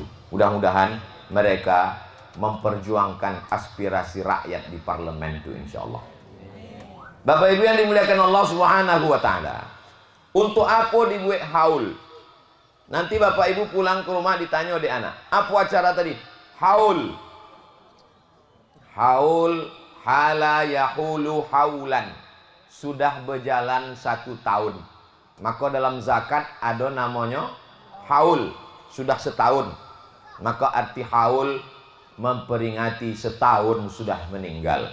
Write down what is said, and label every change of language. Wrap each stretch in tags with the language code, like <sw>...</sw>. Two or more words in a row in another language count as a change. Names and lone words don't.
<id>Mudah-mudahan mereka memperjuangkan aspirasi rakyat di parlemen itu insyaallah. Bapak Ibu yang dimuliakan Allah</id> <ar>سبحانه وتعالى.</ar> <id>Untuk apa dibuat haul? Nanti Bapak Ibu pulang ke rumah ditanya oleh anak, apa acara tadi? Haul.</id> <ar>حول حال يحول حولا.</ar> <id>Sudah berjalan 1 tahun. Maka dalam zakat ada namanya haul. Sudah setahun. Maka arti haul memperingati setahun sudah meninggal.</id>